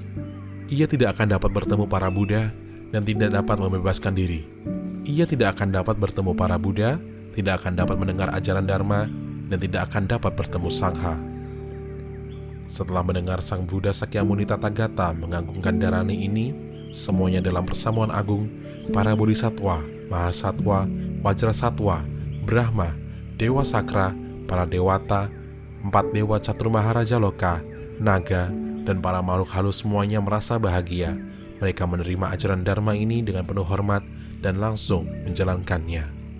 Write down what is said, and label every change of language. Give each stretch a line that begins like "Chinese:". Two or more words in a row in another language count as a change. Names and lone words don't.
Indonesian: Ia tidak akan dapat bertemu para Buddha dan tidak dapat membebaskan diri. Ia tidak akan dapat bertemu para Buddha, tidak akan dapat mendengar ajaran Dharma, dan tidak akan dapat bertemu Sangha. Setelah mendengar Sang Buddha Sakyamuni Tathagata mengagungkan darani ini, semuanya dalam persamuan agung, para Bodhisattva, Mahasatwa, Wajrasattva, Brahma, Dewa Sakra, para Dewata, 4 Dewa Catur Maharaja Loka, naga, dan para makhluk halus semuanya merasa bahagia. Mereka menerima ajaran Dharma ini dengan penuh hormat dan langsung menjalankannya.